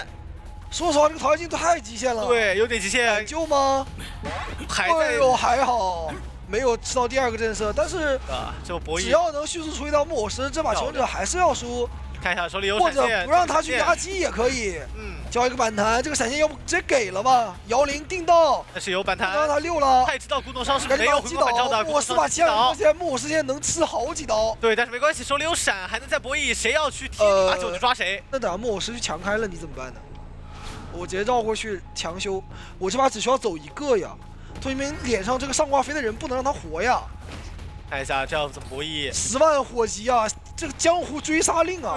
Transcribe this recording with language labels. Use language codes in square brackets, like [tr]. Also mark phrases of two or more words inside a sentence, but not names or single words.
[zh] 說實話，這個桃花鏡太極限了。對，有點極限。救嗎？還在。哎呦，還好。沒有吃到第2個震懾，但是就博弈只要能迅速處理到木偶師，這把求者還是要輸。看一下手裡有或者閃現，不讓他去压機也可以。交一個反彈，這個閃現要不直接給了吧？摇鈴定到，但是有反彈，让他溜了。他也知道古董商是没有回光返照的，木偶师把7两现在木偶师现在能吃好幾刀。对，但是没關係，手裡有閃，還能再博弈，誰要去踢把9就抓誰。那等下木偶師去強開了，你怎麼辦呢？我直接繞過去強修，我這把只需要走1個呀。同學們臉上這個上掛飛的人不能讓他活呀。看一下這要怎麼博弈，10萬火急啊！這個江湖追殺令啊！